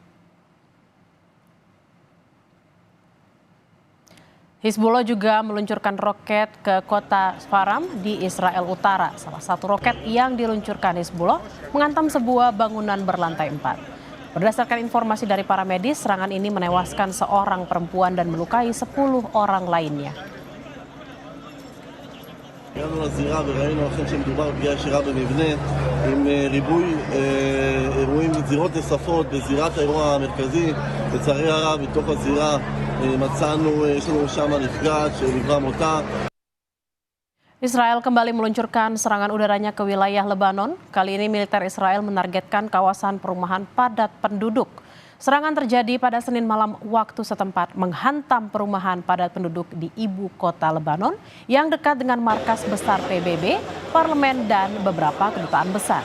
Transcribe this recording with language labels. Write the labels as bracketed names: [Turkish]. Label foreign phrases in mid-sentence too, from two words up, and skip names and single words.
[Indonesian] Hizbullah juga meluncurkan roket ke kota Sfaram di Israel Utara. Salah satu roket yang diluncurkan Hizbullah menghantam sebuah bangunan berlantai 4. Berdasarkan informasi dari para medis, serangan ini menewaskan seorang perempuan dan melukai 10 orang lainnya. [Hebrew] הגענו לזירה וראינו אכן שמדובר בפגיעה ישירה במבנה עם ריבוי אירועים וזירות נוספות בזירת האירוע המרכזי. לצערי הרב, בתוך הזירה מצאנו, יש לנו שם נפגעת שנקבע מותה. [Indonesian] Israel kembali meluncurkan serangan udaranya ke wilayah Lebanon. Kali ini militer Israel menargetkan kawasan perumahan padat penduduk. Serangan terjadi pada Senin malam waktu setempat, menghantam perumahan padat penduduk di ibu kota Lebanon yang dekat dengan markas besar PBB, parlemen, dan beberapa kedutaan besar.